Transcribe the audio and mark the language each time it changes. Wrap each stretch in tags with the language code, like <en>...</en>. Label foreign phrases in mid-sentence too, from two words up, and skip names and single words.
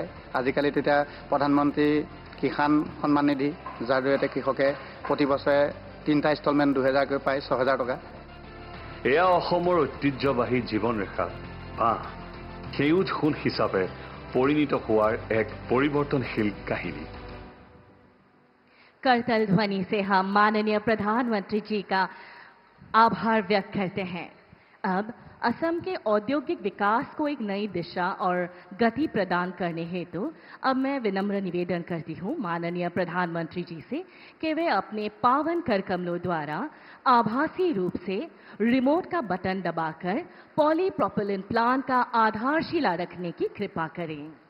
<as>আজিকালি তেতিয়া প্ৰধানমন্ত্ৰী কিষাণ সন্মান নিধি, যাৰ জৰিয়তে কৃষকে প্ৰতি বছৰে 3টা ইনষ্টলমেণ্ট 2000কৈ পায়, 6000 টকা। এয়া অসমৰ ঐতিহ্যবাহী জীৱনৰেখা বাঁহ সেউজ সোণ হিচাপে পৰিণত হোৱাৰ এক পৰিৱৰ্তনশীল কাহিনী।</as> <hi>करतल ध्वनि से हम माननीय प्रधानमंत्री जी का आभार व्यक्त करते हैं। अब असम के औद्योगिक विकास को एक नई दिशा और गति प्रदान करने हेतु अब मैं विनम्र निवेदन करती हूँ माननीय प्रधानमंत्री जी से कि वे अपने पावन कर कमलों द्वारा आभासी रूप से रिमोट का बटन दबाकर</hi> <en>polypropylene plant</en> <hi>का आधारशिला रखने की कृपा करें।</hi>